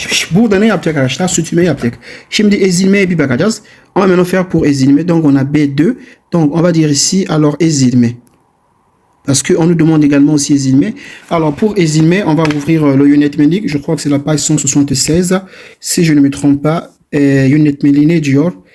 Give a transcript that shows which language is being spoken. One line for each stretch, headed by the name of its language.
Turkish: Burada ne yapacak arkadaşlar? Sürtünme yapacak. Şimdi ezilmeye bir bakacağız.
French: On va maintenant faire pour ezilme. Donc on a B2. Donc on va dire ici alors ezilme. Parce qu'on nous demande également aussi ezilme. Alors pour ezilme, on va ouvrir le yönetmelik. Je crois que c'est la page 176. Si je ne me trompe pas,
Turkish: yönetmeliği ne diyor?